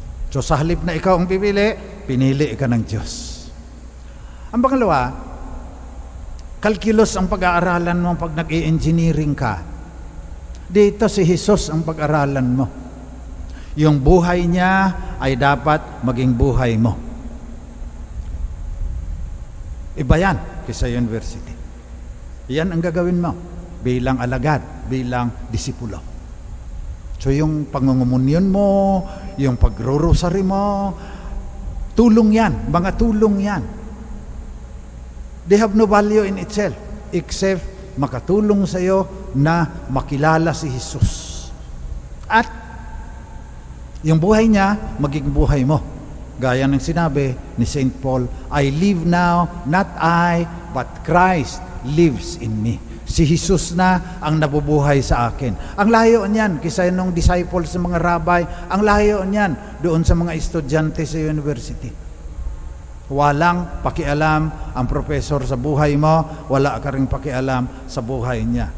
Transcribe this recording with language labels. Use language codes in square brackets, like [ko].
[tl] So sa halip na ikaw ang pipili, pinili ka ng Diyos. Ang pangalawa, calculus ang pag-aaralan mo pag nag-i-engineering ka. Dito si Jesus ang pag-aralan mo. Yung buhay niya ay dapat maging buhay mo. Iba yan kaysa university. Yan ang gagawin mo bilang alagad, bilang disipulo. So yung pangungumunyon mo, yung pagrorosary mo, tulong yan, mga tulong yan. [en] They have no value in itself except [tl] makatulong sa iyo na makilala si Jesus. At yung buhay niya, maging buhay mo. Gaya ng sinabi ni St. [en] Paul, I live now, not I, but Christ lives in me. [tl] Si Jesus na ang nabubuhay sa akin. Ang layo niyan, kisa nung disciples sa mga rabbi, ang layo niyan doon sa mga estudyante sa university. Walang pakialam ang professor sa buhay mo, wala ka ring pakialam sa buhay niya.